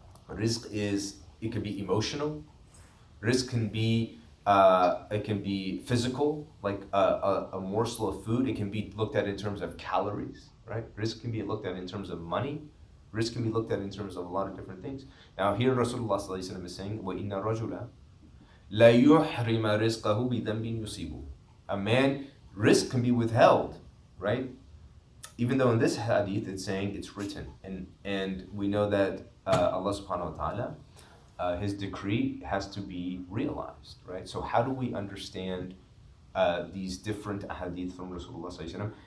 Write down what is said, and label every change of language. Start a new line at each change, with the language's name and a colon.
English: Rizq it can be emotional. Rizq can be, it can be physical, like a morsel of food. It can be looked at in terms of calories, right? Rizq can be looked at in terms of money. Rizq can be looked at in terms of a lot of different things.
Arabic: Now here Rasulullah is saying, وَإِنَّ رَجُلًا لَا يُحْرِمَ رِزْقَهُ بِذَنْبٍ يُصِيبُهُ.
English: A man, rizq can be withheld, right? Even though in this hadith it's saying it's written. And we know that Allah subhanahu wa ta'ala, His decree has to be realized, right? So how do we understand these different hadith from Rasulullah sallallahu alaihi wasallam?